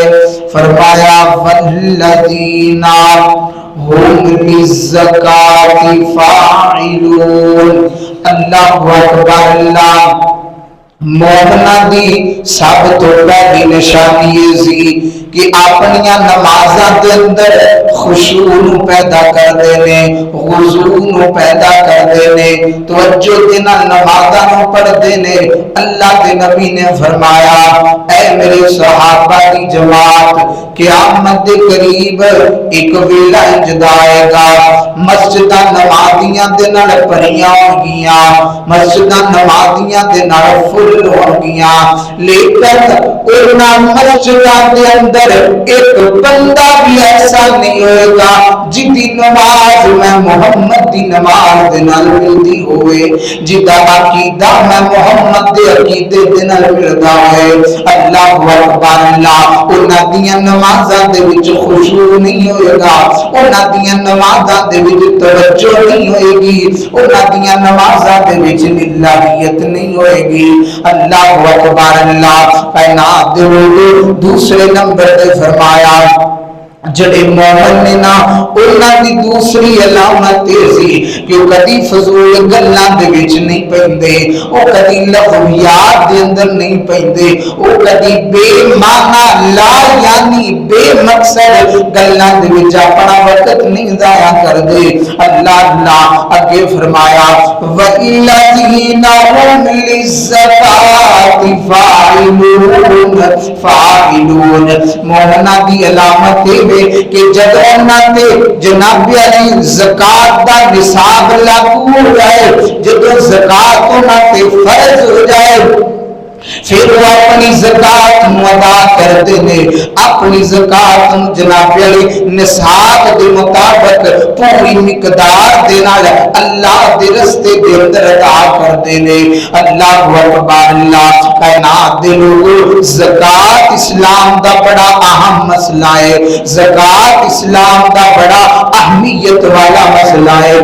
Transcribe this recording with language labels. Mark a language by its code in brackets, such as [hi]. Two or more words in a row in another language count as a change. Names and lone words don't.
[ar] فرمایا والذین هم للزکاة فاعلون۔ اللہ اکبر اللہ۔ [pa] مومنہ دی سب تو پہلی نشانی یہ سی کہ اپنیاں نمازاں دے اندر خشوع پیدا کر دینے، خضوع پیدا کر دینے، توجہ دینا نمازاں پڑھ دینے۔ [ur] اللہ کے نبی نے فرمایا اے میرے صحابہ کی جماعت، قیامت قریب ایک ویلا انجد آئے گا، [pa] مسجدہ نمازیاں دے نال بھریاں ہونگیاں، مسجدہ نمازیاں دے نال فل ہونگیاں، لیکن انہاں مسجدہ دے اندر ایک بندہ بھی ایسا نہیں ہوئے گا جدی نماز میں محمد دی نماز دے نال ملتی ہوئے، جدا عقیدہ میں محمد دے عقیدے دے نال ملتا ہوئے۔ [ar] اللہ اکبر اللہ۔ [pa] انہاں دیاں نمازاں دے وچ خشوع نہیں ہوئے گا، انہاں دیاں نمازاں دے وچ توجہ نہیں ہوئے گی، انہاں دیاں نمازاں دے وچ للہیت نہیں ہوئے گی۔ [ar] اللہ اکبر اللہ۔ [pa] کائنات دے دوسرے نمبر دے فرمایا جڑے مومن نے نا انہاں دی دوسری علامت سی کہ وہ کدی فضول گلاں دے وچ نہیں پیندے، وہ کدی لغویات دے اندر نہیں پیندے، وہ کدی بے معنی لا یعنی بے مقصد گلاں دے وچ اپنا وقت نہیں ضائع کردے۔ [ar] اللہ اللہ [pa] اگے فرمایا [ar] وَالَّذِينَ هُمْ لِلزَّكَاةِ فَاعِلُونَ۔ [pa] مومنہ دی علامت نے کہ جب انہاں تے جناب علی زکات دا نصاب لاگو ہو جائے، جب زکات انہاں تے فرض ہو جائے، [ur] پھر وہ اپنی زکات ادا کرتے ہیں، [pa] اپنی زکات جناب علی نصاب کے مطابق پوری مقدار دینا اللہ دے رستے دے اندر [ur] عطا کرتے ہیں۔ [ar] اللہ اکبر، [pa] اللہ کائنات دے لوگوں، زکات اسلام دا بڑا اہم مسئلہ ہے، زکات اسلام دا بڑا اہمیت والا مسئلہ ہے۔